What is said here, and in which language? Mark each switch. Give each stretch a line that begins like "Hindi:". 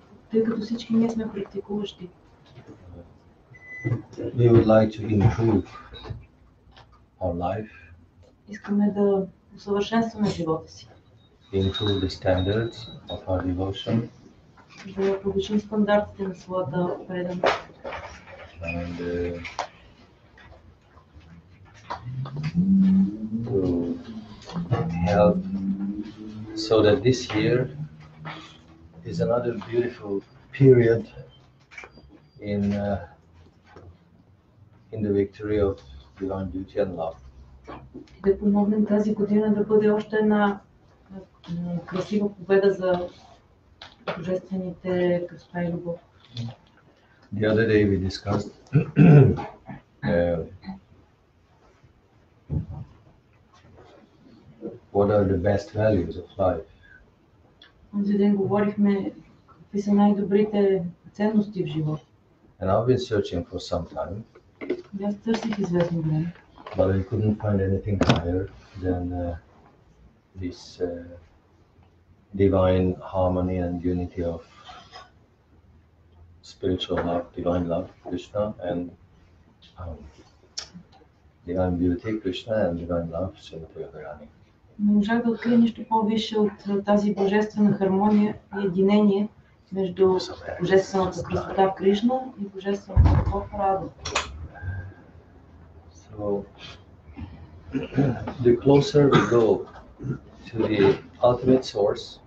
Bulgarian: тъй като всички ние сме практикуващи,
English: we would like to improve our life,
Bulgarian: искаме да усъвършенстваме живота си,
English: improve the standards of our devotion,
Bulgarian: да повишим стандартите на своята преданост.
English: And to help so that this year is another beautiful period in the victory of divine beauty and love.
Bulgarian: Да помогнем тази година да бъде още една красива победа за божествените красота и любов.
English: The other day we discussed what are the best values of life.
Bulgarian: Онзи ден говорихме какви са най-добрите ценности в живота.
English: And I've been searching for some time.
Bulgarian: Аз търсих известно време.
English: But I couldn't find anything higher than this divine harmony and unity of spiritual love, divine love, Krishna, and divine beauty, Krishna, and divine love, Srimati Radharani.
Bulgarian: Не можах да открия нищо по-висше от тази божествена хармония и единение между божествената красота Кришна и божествената любов Рада.
English: So, the closer we go to the ultimate source,